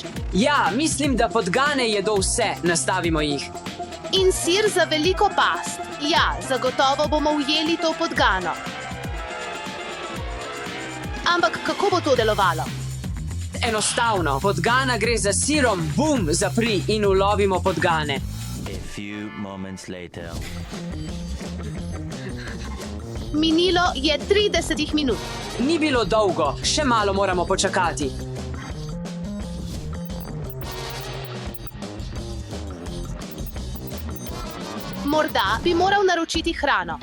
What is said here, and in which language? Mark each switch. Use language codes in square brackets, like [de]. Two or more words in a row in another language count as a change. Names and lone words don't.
[sl] Ja, mislim, da podgane jedo vse, nastavimo jih. In sir za veliko past. Ja, zagotovo bomo ujeli to podgano. Ampak kako bo to delovalo? Enostavno, podgana gre za sirom, bum, zapri in ulovimo podgane. [en] A few moments later. [sl] Minilo je 30 minut. Ni bilo dolgo, še malo moramo počakati. Morda bi moral naročiti hrano.